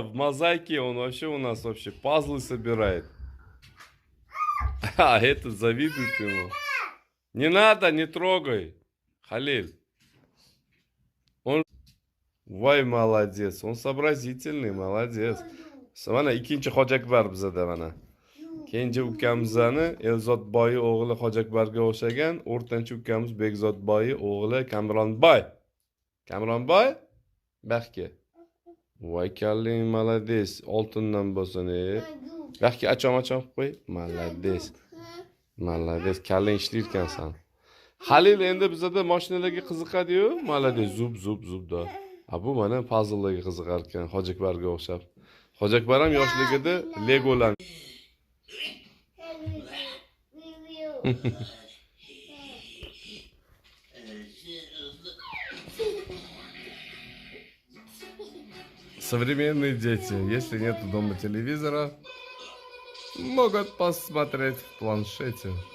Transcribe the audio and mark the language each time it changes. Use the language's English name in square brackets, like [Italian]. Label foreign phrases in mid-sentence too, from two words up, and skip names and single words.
[Russian] В мозаике он вообще у нас вообще пазлы собирает. А этот завидует ему. Не надо, не трогай. Халиль. Он... Вай, молодец. Он сообразительный, молодец. [Uzbek] Mana ikkinchi Hojakbar bizada mana. Kenja ukamizani Elzodboy o'g'li Hojakbarga o'xshagan, o'rtanchi ukamiz Bekzodboy o'g'li Kamronboy. Kamronboy? Baxki. Voy kalling, молодец. Oltindan bo'lsin. Baxki achom qo'y. Молодец. Молодец. Kalling ishlayotgansan. Halil endi bizada mashinalarga qiziqadi-yu, молодец. Zub da. Bu mana puzzlelarga qiziqar ekan, Hojakbarga o'xshab. Hojakbar ham yoshligida Legolar. [Russian] Современные дети, если нет дома телевизора, могут посмотреть в планшете.